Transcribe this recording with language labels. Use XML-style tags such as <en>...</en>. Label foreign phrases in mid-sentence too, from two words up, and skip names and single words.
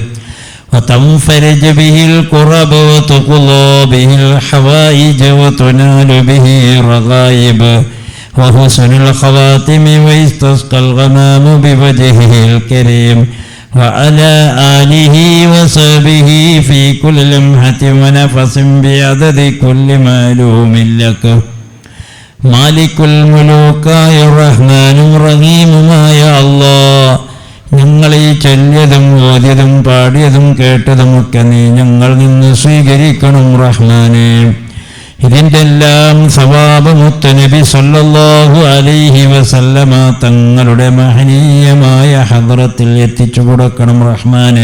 <ar>وتنفرج به الكرب وتقضى به الحوائج وتنال به الرغائب وحسن الخواتم ويستسقى الغمام بوجهه الكريم وعلى آله وصحبه في كل لمحة ونفس بعدد كل معلوم لك. مالك الملوك يا الرحمن الرحيم يا الله.</ar> <ml>ഞങ്ങളീ ചൊല്ലിയതും ഓതിയതും പാടിയതും കേട്ടതുമൊക്കെ നീ ഞങ്ങളിൽ നിന്ന് സ്വീകരിക്കണം റഹ്മാനേ. ഇതിൻ്റെ എല്ലാം സവാബ് മുത്തുനബി</ml> <ar>صلى الله عليه وسلم</ar> <ml>തങ്ങളുടെ മഹനീയമായ ഹദ്റത്തിൽ എത്തിച്ചു കൊടുക്കണം റഹ്മാനെ.</ml>